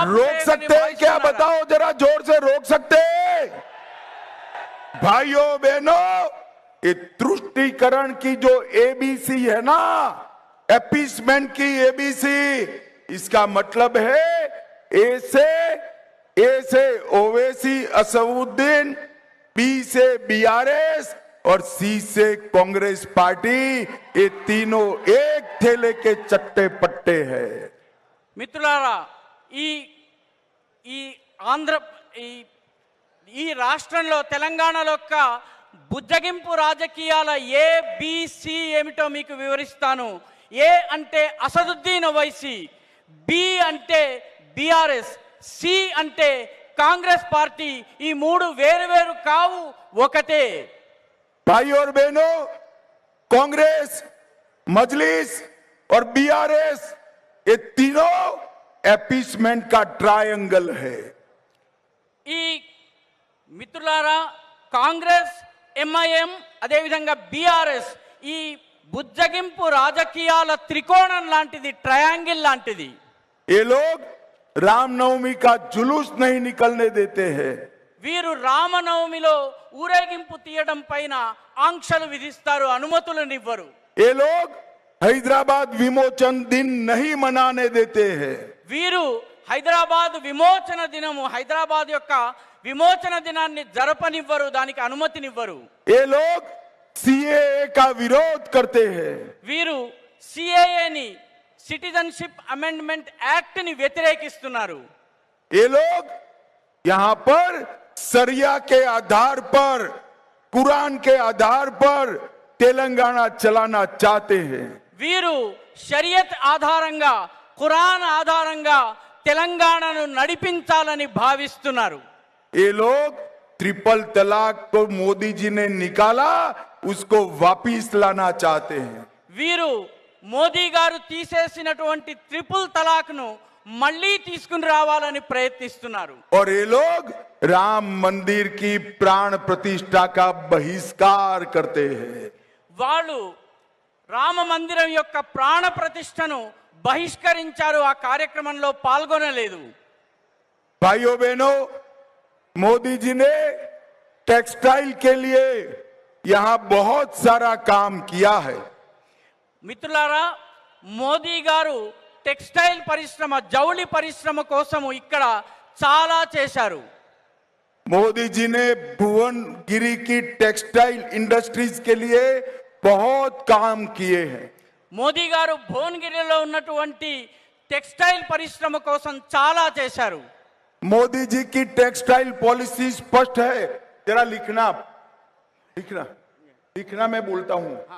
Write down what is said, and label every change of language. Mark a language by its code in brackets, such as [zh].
[hi] रोक सकते हैं क्या? बताओ जरा जोर से, रोक सकते हैं? भाइयों बहनों, ये तुष्टीकरण की जो एबीसी है ना, एपीसमेंट की एबीसी, इसका मतलब है ए से ओवैसी असदुद्दीन, बी से बीआरएस और सी से कांग्रेस पार्टी, ये तीनों एक थैले के चट्टे पट्टे हैं। [te] మిత్రులారా, ఈ ఆంధ్ర ఈ ఈ రాష్ట్రంలో తెలంగాణలో యొక్క బుజ్జగింపు రాజకీయాల ఏ బి సి ఏమిటో మీకు వివరిస్తాను. ఏ అంటే అసదుద్దీన్ ఓవైసీ, బి అంటే బిఆర్ఎస్, సి అంటే కాంగ్రెస్ పార్టీ. ఈ మూడు వేరు వేరు కావు, ఒకటే. [hi] भाई और बहनों, कांग्रेस, मजलिस और बीआरएस, ये तीनों एपीसमेंट का ट्रायंगल है. [te] ఈ మిత్రులారా, కాంగ్రెస్, ఎంఐఎం, అదేవిధంగా బీఆర్ఎస్ ఈ బుజ్జగింపు రాజకీయాల త్రికోణం లాంటిది, ట్రయాంగిల్ లాంటిది. [hi] ये लोग रामनवमी का जुलूस नहीं निकलने देते हैं. [te] వీరు రామనవమిలో ఊరేగింపు తీయడం పైన ఆంక్షలు విధిస్తారు, అనుమతులనివ్వరు. [hi] ये लोग हैदराबाद विमोचन दिन नहीं मनाने देते हैं. [te] వీరు హైదరాబాద్ విమోచన దినము, హైదరాబాద్ యొక్క విమోచన దినాన్ని జరపనివ్వరు, దానికి అనుమతినివ్వరు. [hi] ये लोग सीएए का विरोध करते हैं. [te] వీరు సిఏఏని, సిటిజన్షిప్ అమెండ్మెంట్ యాక్ట్ ని వ్యతిరేకిస్తున్నారు. [hi] ये लोग यहां पर सरिया के आधार पर, कुरान के आधार पर तेलंगाना चलाना चाहते हैं. [te] వీరు షరియత్ ఆధారంగా, ఖురాన్ ఆధారంగా తెలంగాణను నడిపించాలని భావిస్తున్నారు. [hi] ये लोग ट्रिपल तलाक को मोदी जी ने निकाला, उसको वापिस लाना चाहते हैं. [te] వీరు మోదీ గారు తీసేసినటువంటి ట్రిపుల్ తలాక్ ను మళ్ళీ తీసుకుని రావాలని ప్రయత్నిస్తున్నారు. [hi] और ये लोग राम मंदिर की प्राण प्रतिष्ठा का बहिष्कार करते हैं. [te] వాళ్ళు రామ మందిరం యొక్క ప్రాణ ప్రతిష్టను బహిష్కరించారు, ఆ కార్యక్రమంలో పాల్గొనలేదు. [hi] भाइयों बहनों, मोदी जी ने टेक्सटाइल के लिए यहां बहुत सारा काम किया है. [te] మిత్రులారా, మోదీ గారు టెక్స్టైల్ పరిశ్రమ, జౌళి పరిశ్రమ కోసము ఇక్కడ చాలా చేశారు. [hi] मोदी जी ने भुवनगिरी की टेक्सटाइल इंडस्ट्रीज के लिए बहुत काम किए हैं. [te] మోదీ గారు భువనగిరిలో ఉన్నటువంటి టెక్స్టైల్ పరిశ్రమ కోసం చాలా చేశారు. [hi] मोदी जी की टेक्सटाइल पॉलिसी स्पष्ट है. जरा लिखना लिखना लिखना, मैं बोलता हूं.